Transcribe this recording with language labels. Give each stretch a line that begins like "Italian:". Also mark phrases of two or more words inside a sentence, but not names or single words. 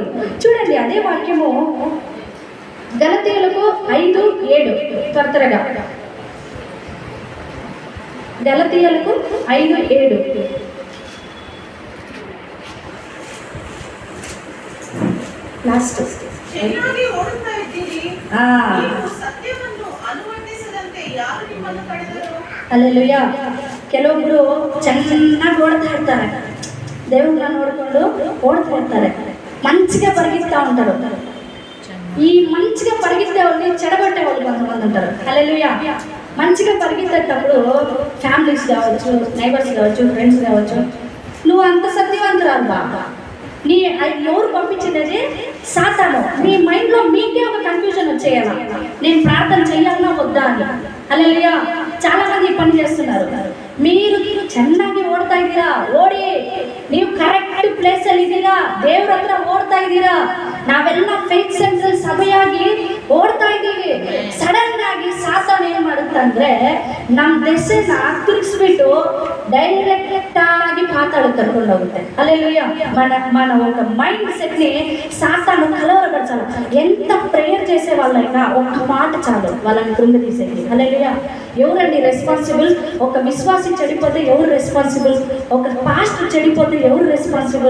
Telugu: చూడండి, అదే వాక్యము గలతీయులకు 5:7. త్వరగా గలతీయులకు 5:7. లాస్ట్.
Kannada: ಹಲ್ಲೆಲೂಯಾ. ಕೆಲವೊಬ್ರು ಚೆನ್ನಾಗಿ ಓಡ್ತಾ ಇರ್ತಾರೆ, ದೇವ್ರನ್ನ ನೋಡ್ಕೊಂಡು ಓಡ್ತಾ ಇರ್ತಾರೆ,
Telugu: మంచిగా పరిగెత్తా ఉంటారు. ఈ మంచిగా పరిగెత్తే వాళ్ళని చెడగొట్టే వాళ్ళు కొంతమంది ఉంటారు. హల్లెలూయా. మంచిగా పరిగెత్తేటప్పుడు ఫ్యామిలీస్ కావచ్చు, నైబర్స్ కావచ్చు, ఫ్రెండ్స్ కావచ్చు, నువ్వు అంత సత్యవంతురాలు బాబా, ఎవరు పంపించినది? సాతాను. మీ మైండ్లో మీకే ఒక కన్ఫ్యూజన్ వచ్చేయాలి, నేను ప్రార్థన చేయాలన్నా వద్దా అని. హల్లెలూయా. చాలా మంది ఈ పని చేస్తున్నారు. మీరు
Kannada: ಚೆನ್ನಾಗಿ ಓಡ್ತಾ ಇದ್ದೀರಾ, ಓಡಿ. ನೀವು
English: correct place
Kannada: ಅಲ್ಲಿ ಇದ್ದೀರಾ, ದೇವ್ರ ಹತ್ರ ಓಡ್ತಾ ಇದ್ದೀರಾ. ನಾವೆಲ್ಲ
English: fake central
Kannada: ಸಭೆಯಾಗಿ ಓಡ್ತಾ ಇದ್ದೀವಿ. ಸಡನ್ ಆಗಿ ಸಾತಾನ ಏನ್ ಮಾಡುತ್ತಂದ್ರೆ ನಮ್ಮ ದೆಸೆನ ತಿರುಗಿಸ್ಬಿಟ್ಟು ಡೈರೆಕ್ಟ್ ಆಗಿ ಪಾತಾಳ ಕರ್ಕೊಂಡು ಹೋಗುತ್ತೆ.
Telugu: హల్లెలూయా. మన ఒక
English: mind set
Telugu: ని సాతాను కలవరపరచాలి. ఎంత ప్రేయర్ చేసే వాళ్ళైనా ఒక్క మాట చాలు వాళ్ళని కృంగదీసేది. హల్లెలూయా. ఎవరండి రెస్పాన్సిబుల్? ఒక విశ్వాసి చెడిపోతే ఎవరు రెస్పాన్సిబుల్? ఒక పాస్టర్ చెడిపోతే ఎవరు రెస్పాన్సిబుల్?